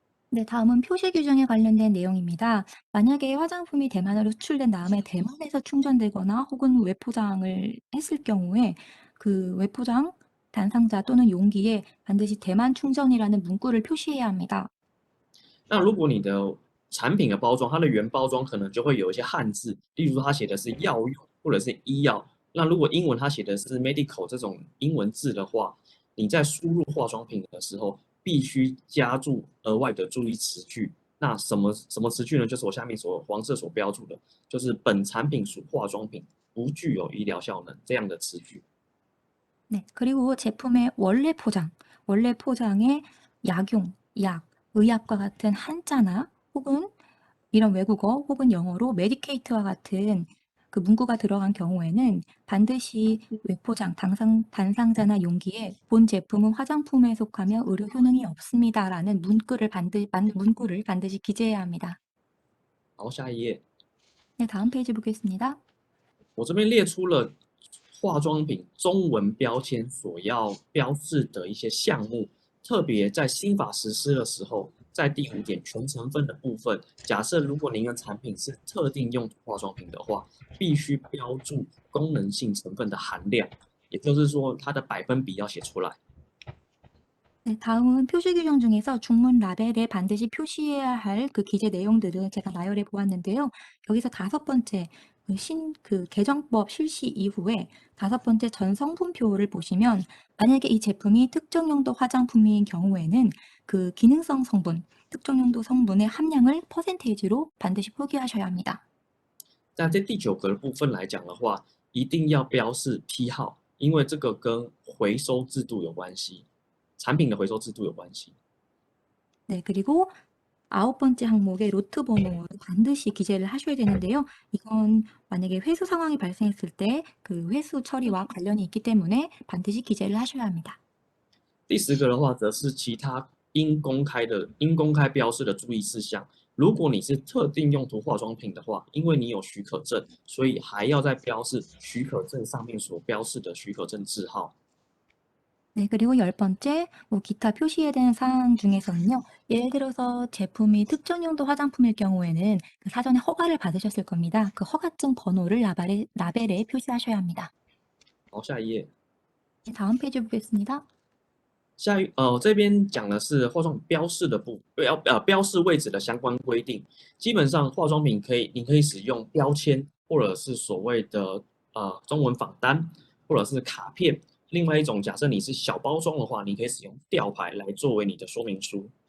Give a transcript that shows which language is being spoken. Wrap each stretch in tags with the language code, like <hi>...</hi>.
<ko>네, 다음은 표시 규정에 관련된 내용입니다. 만약에 화장품이 대만으로 수출된 다음에 대만에서 충전되거나 혹은 외포장을 했을 경우에 그 외포장, 단상자 또는 용기에 반드시 대만 충전이라는 문구를 표시해야 합니다.</ko> <zh>那如果你的产品的包装，它的原包装可能就会有一些汉字，例如说它写的是药用或者是医药。那如果英文它写的是 medical 这种英文字的话，你在输入化妆品的时候必须加注额外的注意词句。那什么词句呢？就是我下面黄色所标注的，就是本产品属化妆品，不具有医疗效能这样的词句。</zh> <ko>네, 그리고 제품의 원래 포장에 약용, 약, 의약과 같은 한자나 혹은 이런 외국어 혹은 영어로 메디케이트와 같은 그 문구가 들어간 경우에는 반드시 외포장, 단상자나 용기에 본 제품은 화장품에 속하며 의료 효능이 없습니다라는 문구를 반드시 기재해야 합니다.</ko> <zh>好，下一页。</zh> <ko>네, 다음 페이지 보겠습니다.</ko> <zh>我这边列出了化妆品中文标签所要标示的一些项目，特别在新法实施的时候，在第5点全成分的部分，假设如果您的产品是特定用途化妆品的话，必须标注功能性成分的含量，也就是说它的百分比要写出来。</zh> <ko>네, 다음은 표시 규정 중에서 중문 라벨에 반드시 표시해야 할 그 기재 내용들을 제가 나열해 보았는데요. 여기서 5번째 개정법 실시 이후에 5번째 전 성분표를 보시면 만약에 이 제품이 특정 용도 화장품인 경우에는 그 기능성 성분, 특정 용도 성분의 함량을 퍼센테이지로 반드시 표기하셔야 합니다.</ko> <zh>在第9格的部分来讲的话，一定要标示批号，因为这个跟回收制度有关系，产品的回收制度有关系。</zh> <ko>네, 그리고 9번째 항목의 로트 번호를 반드시 기재를 하셔야 되는데요. 이건 만약에 회수 상황이 발생했을 때 그 회수 처리와 관련이 있기 때문에 반드시 기재를 하셔야 합니다.</ko> <zh>第10个的话，则是其他应公开标示的注意事项。如果你是特定用途化妆品的话，因为你有许可证，所以还要再标示许可证上面所标示的许可证字号。</zh> <ko>네, 그리고 10번째 기타 표시해야 되는 사항 중에서는요. 예를 들어서 제품이 특정 용도 화장품일 경우에는 그 사전에 허가를 받으셨을 겁니다. 그 허가증 번호를 라벨에 표시하셔야 합니다.</ko> <zh>好，下一页。</zh> <ko>네, 다음 페이지 보겠습니다.</ko> <zh>这边讲的是化妆品标示位置的相关规定。基本上化妆品你可以使用标签，或者是所谓的中文仿单，或者是卡片。另外一种，假设你是小包装的话，你可以使用吊牌来作为你的说明书。</zh>